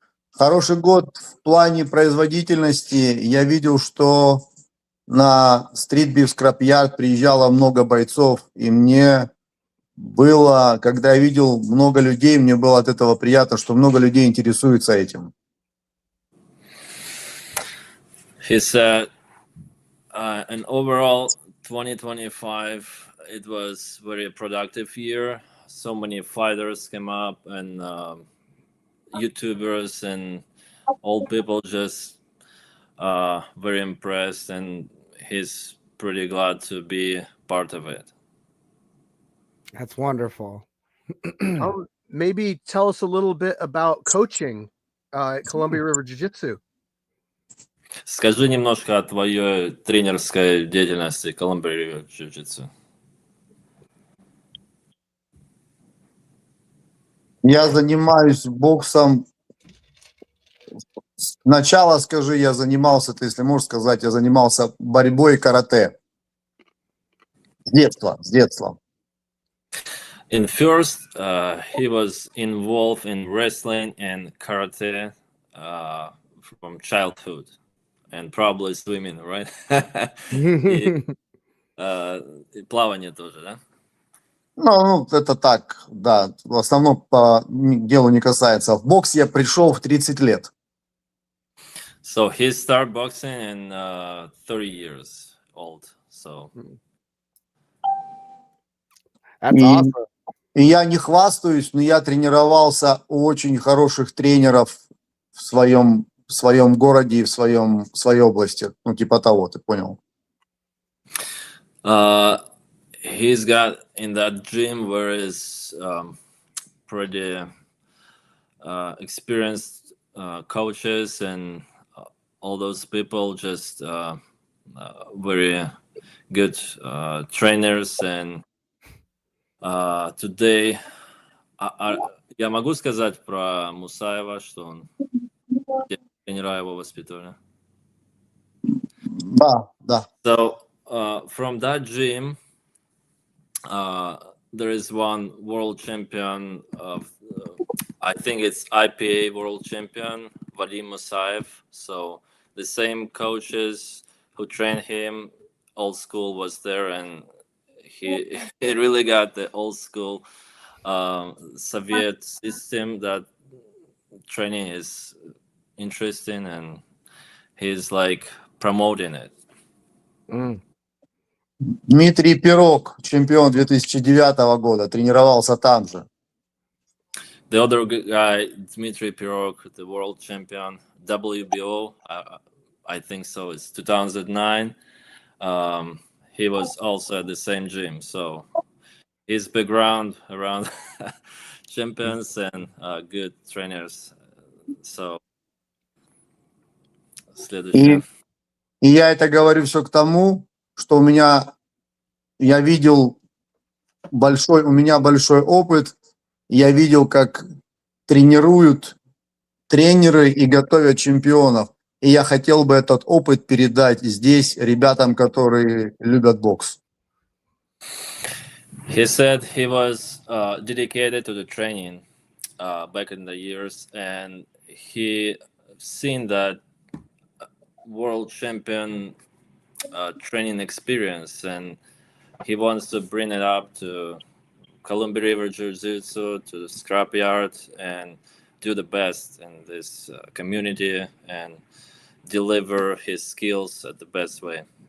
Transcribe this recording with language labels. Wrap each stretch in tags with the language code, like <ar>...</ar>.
<ru>Хороший год в плане производительности. Я видел, что на Street Beef Scrapyard приезжало много бойцов, и мне было, когда я видел много людей, мне было от этого приятно, что много людей интересуются этим.</ru> <en>He said, and overall, 2025, it was very productive year. So many fighters came up, and YouTubers and all people just very impressed, and he's pretty glad to be part of it. That's wonderful. Maybe tell us a little bit about coaching at Columbia River Jiu-Jitsu.</en> <ru>Скажи немножко о твоей тренерской деятельности Columbia River Jiu-Jitsu. Я занимаюсь боксом. Сначала скажи, я занимался, ты, если можешь сказать, я занимался борьбой и карате. С детства.</ru> <en>In first, he was involved in wrestling and karate from childhood, and probably swimming, right?</en> <ru>И плавание тоже, да? Ну, это так, да. В основном по делу не касается. В бокс я пришел в 30 лет.</ru> <en>So he started boxing in 30 years old. So That's awesome.</en> <ru>И я не хвастаюсь, но я тренировался у очень хороших тренеров в своем городе и в своей области. Ну, типа того, ты понял?</ru> <en>He's got in that gym where is pretty experienced coaches and all those people, just very good trainers. And today,</en> <ru>я могу сказать про Мусаева, что он тренера его воспитывали. Да.</ru> <en>So from that gym, there is one world champion of, I think it's IPA world champion, Vadim Musaev. So the same coaches who trained him, old school, was there, and he really got the old school Soviet system. That training is interesting, and he's like promoting it.</en> <ru>Дмитрий Пирог, чемпион 2009 года, тренировался там же.</ru> <en>The other guy, Dmitry Pirog, the world champion, WBO, I think so, it's 2009. He was also at the same gym. So his background around champions and good trainers. So</en> <ru>следующее. И я это говорю все к тому, что у меня большой опыт. Я видел, как тренируют тренеры и готовят чемпионов. И я хотел бы этот опыт передать здесь ребятам, которые любят бокс.</ru> <en>He said he was dedicated to the training back in the years, and he seen that world champion training experience, and he wants to bring it up to Columbia River Jiu-Jitsu, to Scrapyard, and do the best in this community and deliver his skills at the best way.</en>